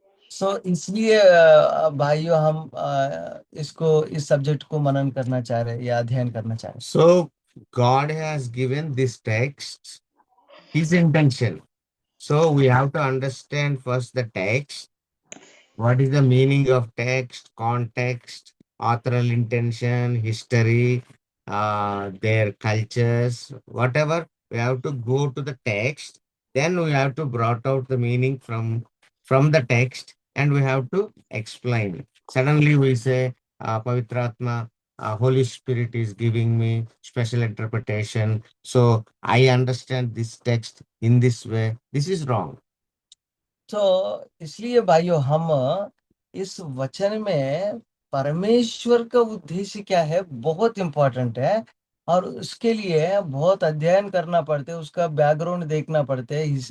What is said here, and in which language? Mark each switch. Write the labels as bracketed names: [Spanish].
[Hindi] सो इसलिए भाइयों हम इसको इस सब्जेक्ट को मनन करना चाह रहे हैं या अध्ययन करना चाह रहे हैं। [English] So God has given this text, His intention. So we have to understand first the text. What is the meaning of text, context, authorial intention, history, their cultures, whatever. We have to go to the text. Then we have to brought out the meaning from the text, and we have to explain. Suddenly we say, Pavitratma, Holy Spirit is giving me special interpretation. So I understand this text in this way. This is wrong. [Hindi] तो इसलिए भाइयों हम इस वचन में परमेश्वर का उद्देश्य क्या है बहुत इंपॉर्टेंट है, और उसके लिए बहुत अध्ययन करना पड़ता है, उसका बैकग्राउंड देखना पड़ता है।